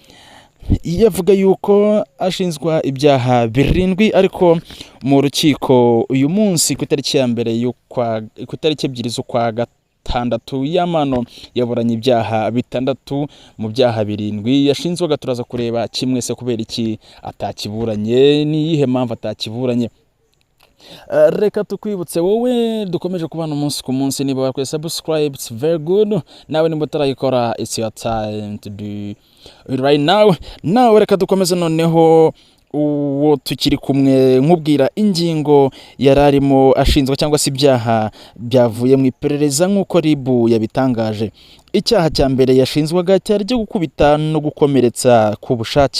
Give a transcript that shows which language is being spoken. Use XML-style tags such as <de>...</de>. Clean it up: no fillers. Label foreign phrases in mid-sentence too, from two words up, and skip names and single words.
<rw>Yavuga yuko ashinzwa ibyaha 7, ariko mu rukiko uyu munsi ku itariki ya mbere ku itariki 2 z'ukwa gatandatu, Yamano yaburanye ibyaha 6 mu byaha 7 yashinzwaga. Turaza kureba kimwe se kubera iki atakiburanye, ni yihe mpamvu atakiburanye. Reka tukwibutse wowe dukomeje kubana umunsi ku munsi, niba wakwiye subscribe,</rw> <en>it's very good.</en> <rw>Nawe nimba utarayikora,</rw> <en>it's your time to do it right now.</en> <rw>Nawe reka dukomeze noneho. Uwo tukiri kumwe nkubwira ingingo yararimo ashinzwa cyangwa se ibyaha byavuye mu iperereza nk'uko RIB yabitangaje. Icyaha cya mbere yashinzwaga cyari cyo gukubita no gukomeretsa ku bushake.</rw>